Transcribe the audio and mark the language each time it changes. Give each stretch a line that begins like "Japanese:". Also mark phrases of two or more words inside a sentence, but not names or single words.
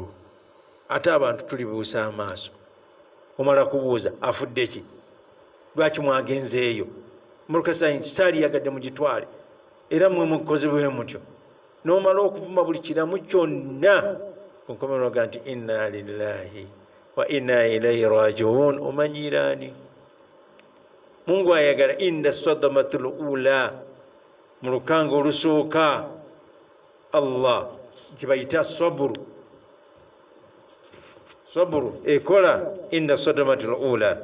Ganda: Ate abantu tulibuusa amaaso, omala kubuuza afudde ki, lwaki mwagenzeeyo, mulukasaayi kitaali yagadde mugitwale, era mwe mukoze bwe mutyo, n'omala okuvuma buli kiramu kyonna, ku nkomerero oga nti
Arabic: إنا لله وإنا إليه راجعون.
Ganda: Omanyiraani Mungu ayagala
Arabic: عند الصدمة الأولى,
Ganda: mu lukanga olusooka Allah kibayita saburu ekola
Arabic: عند الصدمة الأولى.